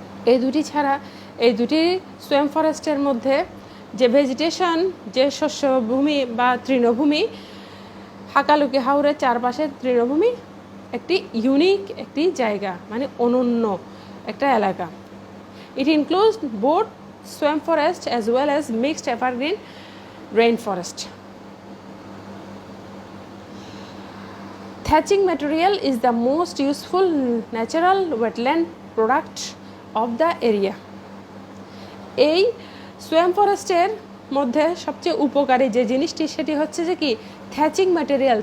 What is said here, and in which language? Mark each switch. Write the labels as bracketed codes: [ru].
[bn] এই 2টি ছাড়া এই 2টি সোয়াম্প ফরেস্টের মধ্যে যে ভেজিটেশন, যে শস্যভূমি বা তৃণভূমি, হাকালুকি হাওরের চারপাশের তৃণভূমি একটি ইউনিক একটি জায়গা, মানে অনন্য একটা এলাকা। [en] It includes both swamp forest as well as mixed evergreen rainforest. Thatching material is the most useful natural wetland product of the area. [bn] এই সোয়াম্প ফরেস্টের মধ্যে সবচেয়ে উপকারী যে জিনিসটি সেটি হচ্ছে যে কি, থ্যাচিং ম্যাটেরিয়াল।